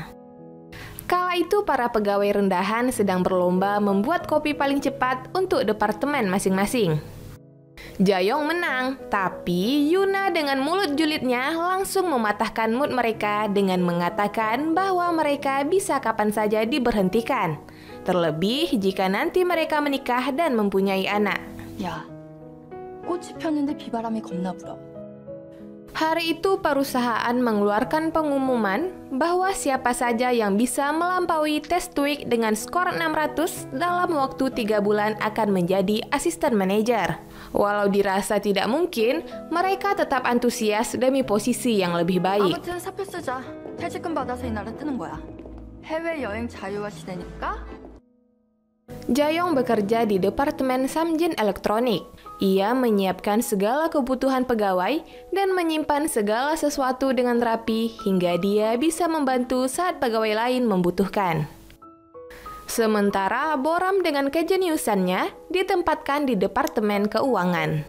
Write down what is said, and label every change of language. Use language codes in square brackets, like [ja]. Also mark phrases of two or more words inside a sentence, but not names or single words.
[id] Kala itu para pegawai rendahan sedang berlomba membuat kopi paling cepat untuk departemen masing-masing. Jae-yong menang, tapi Yuna dengan mulut julidnya langsung mematahkan mood mereka dengan mengatakan bahwa mereka bisa kapan saja diberhentikan. Terlebih jika nanti mereka menikah dan mempunyai anak. [ko] 야, 꽃이 폈는데 비바람이 겁나 불어. [id] Hari itu perusahaan mengeluarkan pengumuman bahwa siapa saja yang bisa melampaui tes TOEIC dengan skor 600 dalam waktu 3 bulan akan menjadi asisten manajer. Walau dirasa tidak mungkin, mereka tetap antusias demi posisi yang lebih baik. [ko] 아무튼 사표 쓰자. 퇴직금 받아서 이 나라 뜨는 거야. 해외여행 자유화 시대니까. [id] Jae-yong bekerja di Departemen Samjin Elektronik. Ia menyiapkan segala kebutuhan pegawai dan menyimpan segala sesuatu dengan rapi hingga dia bisa membantu saat pegawai lain membutuhkan. Sementara Boram dengan kejeniusannya ditempatkan di Departemen Keuangan.